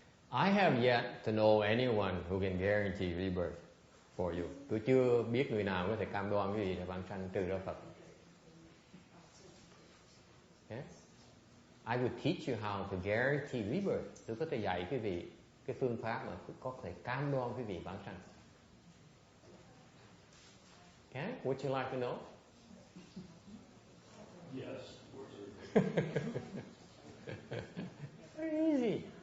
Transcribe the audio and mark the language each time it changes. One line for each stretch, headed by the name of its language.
English: I have yet to know anyone who can guarantee rebirth for you.
Vietnamese: Tôi chưa biết người nào có thể cam đoan cái gì để vãng sanh trừ ra Phật.
English: Okay? I would teach you how to guarantee rebirth.
Vietnamese: Tôi có thể dạy quý vị cái phương pháp mà có thể cam đoan quý vị vãng sanh.
English: Okay? Would you like to know? Yes. Very easy.